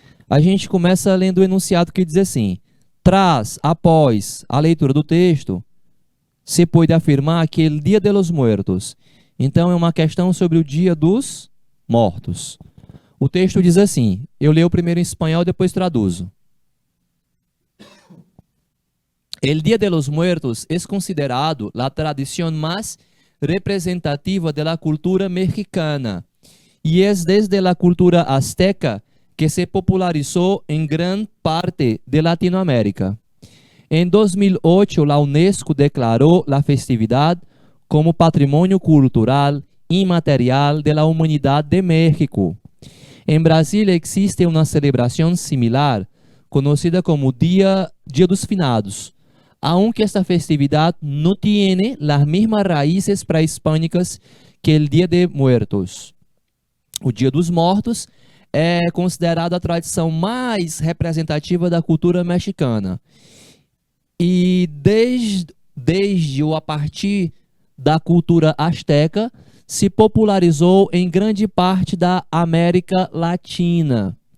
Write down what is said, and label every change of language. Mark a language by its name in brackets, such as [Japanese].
[Portuguese] A gente começa lendo o enunciado que diz assim: tras, após a leitura do texto, se pode afirmar que o Dia de los Muertos. Então é uma questão sobre o Dia dos Mortos. O texto diz assim, eu leio primeiro em espanhol, depois traduzo. [Spanish] El Día de los Muertos es considerado la tradición más representativa de la cultura mexicana y es desde la cultura azteca que se popularizó en gran parte de Latinoamérica. En 2008, la UNESCO declaró la festividad como Patrimonio Cultural Inmaterial de la Humanidad de México. En Brasil existe una celebración similar, conocida como Día dos Finados, aunque esta festividad no tiene las mismas raíces prehispánicas que el Día de Muertos. [Portuguese] O Dia dos Mortos é considerado a tradição mais representativa da cultura mexicana. E desde ou a partir da cultura asteca, se popularizou em grande parte da América Latina.